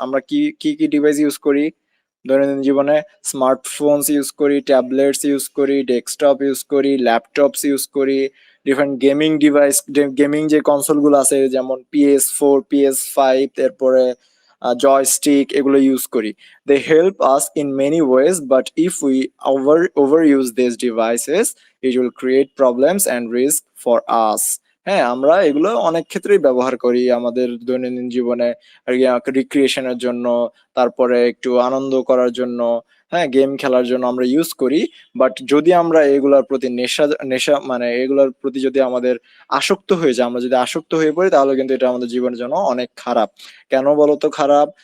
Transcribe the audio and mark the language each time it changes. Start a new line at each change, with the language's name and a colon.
Bangla: আমরা কি কি কি ডিভাইস ইউজ করি দৈনন্দিন জীবনে? স্মার্টফোনস ইউজ করি, ট্যাবলেটস ইউজ করি, ডেস্কটপ ইউজ করি, ল্যাপটপস ইউজ করি, ডিফারেন্ট গেমিং ডিভাইস, গেমিং যে কনসোল গুলো আছে যেমন PS4, PS5, তারপরে জয়স্টিক, এগুলো ইউজ করি।
English: They help us in many ways, but if we overuse these devices, it will create problems and risk for us.
Bangla: হ্যাঁ, আমরা এগুলো অনেক ক্ষেত্রেই ব্যবহার করি আমাদের দৈনন্দিন জীবনে, রিক্রিয়েশনের জন্য, তারপরে একটু আনন্দ করার জন্য, হ্যাঁ, গেম খেলার জন্য আমরা ইউজ করি। বাট যদি আমরা এগুলোর প্রতি নেশা মানে এগুলোর প্রতি যদি আমাদের আসক্ত হয়ে যায়, আমরা যদি আসক্ত হয়ে পড়ি, তাহলে কিন্তু এটা আমাদের জীবনের জন্য অনেক খারাপ। কেন বলতো খারাপ?